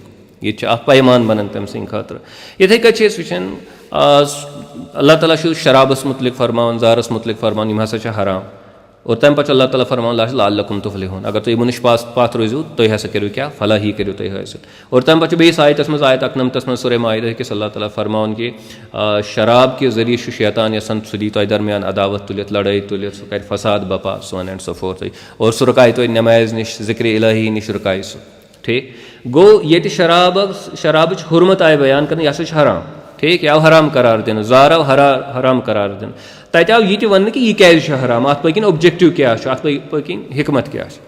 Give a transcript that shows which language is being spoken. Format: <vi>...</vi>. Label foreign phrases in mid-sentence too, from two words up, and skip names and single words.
<ks>ییٚتہِ چھُ اکھ پیمان بَنان تٔمۍ سٕنٛدِ خٲطرٕ. یِتھٕے کٔنۍ چھِ أسۍ وٕچھان اللہ تعالیٰ چھُ شرابَس مُتعلِق فرماوان, زارَس مُتعلِق فرماوان, یِم ہسا چھِ حرام. اور تَمہِ پَتہٕ چھُ اللہ تعالیٰ فرماوان</ks> <ar>لعلکُم تُفلِحوٗن,</ar> <ks>اگر تُہۍ یِمو نِش پَتھ روٗزِو تُہۍ ہسا کٔرِو کیاہ فلاحی کٔرِو تُہۍ حٲصِل. اور تَمہِ پَتہٕ چھُ بیٚیِس آیتَس منٛز آیت 91 منٛز سورے مائدہ کِس اللہ تعالیٰ فرماوان کہِ شراب کہِ ذٔریعہٕ چھُ شیطان یَژھان سُہ دی تۄہہِ درمیان عداوت تُلِتھ, لڑٲے تُلِتھ, سُہ کَرِ فساد بپا,</ks> <en>so on and so forth,</en> <ks>اور سُہ رُکایہِ تۄہہِ نٮ۪مازِ نِش, ذِکرِ الٰہی نِش رُکایہِ سُہ. ٹھیٖک گوٚو ییٚتہِ شرابٕچ حُرمت آیہِ بیان کرنہٕ, یہِ ہسا چھُ حرام. ٹھیٖک, یہِ آو حرام قرار دِنہٕ, زار آو حرام قرار دِنہٕ. تَتہِ آو یہِ تہِ وَننہٕ کہِ یہِ کیازِ چھُ حرام, اَتھ پٔتۍ کِنۍ اوبجیکٹِو کیاہ چھُ, اَتھ پٔتۍ کِنۍ حِکمت کیاہ چھِ.</ks>